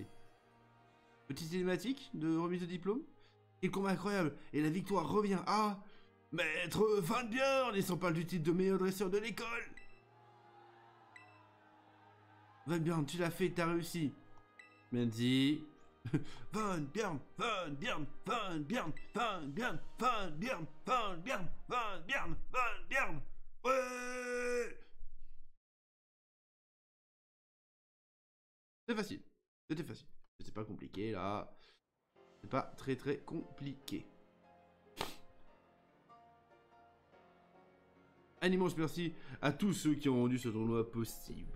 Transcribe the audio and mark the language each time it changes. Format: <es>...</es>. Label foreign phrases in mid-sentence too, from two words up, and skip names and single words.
<fr>Petite cinématique de remise de diplôme. Quel combat incroyable. Et la victoire revient à... Maître Van Björn, et sans parle du titre de meilleur dresseur de l'école. Van Björn, tu l'as fait, t'as réussi. Mendy. Van Björn, Van Björn, Van Björn, Van Björn, Van Björn, Van Björn, Van Björn, Van Björn. Ouais. C'est facile. C'était facile. C'est pas compliqué là. C'est pas très compliqué. Un immense merci à tous ceux qui ont rendu ce tournoi possible.</fr>